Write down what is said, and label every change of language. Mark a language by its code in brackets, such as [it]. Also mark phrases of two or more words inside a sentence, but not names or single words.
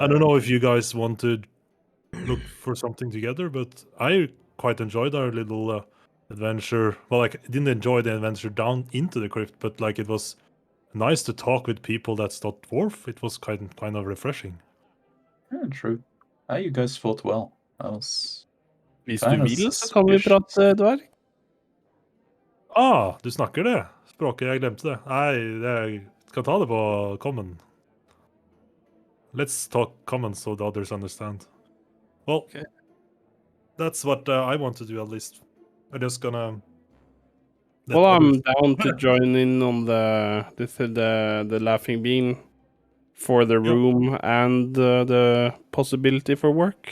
[en] I don't know if you guys want to look for something together, but I quite enjoyed our little adventure. Well, like, I didn't enjoy the adventure down into the crypt, but like it was nice to talk with people that's not dwarf. It was kind of refreshing. Yeah, true. You guys fought well. I was [no] Hvis [en] kind [no] du [en] of [no] vil, så kan vi [en] suspicious. [no] prate dverg. Du snakker det språket. Jeg glemte det. Nei, jeg skal ta det på common. [en] Let's talk common so the others understand. Well, that's what I want to do, at least. I'm just gonna Well, I'm down to join in on the laughing bean for the room and the possibility for work.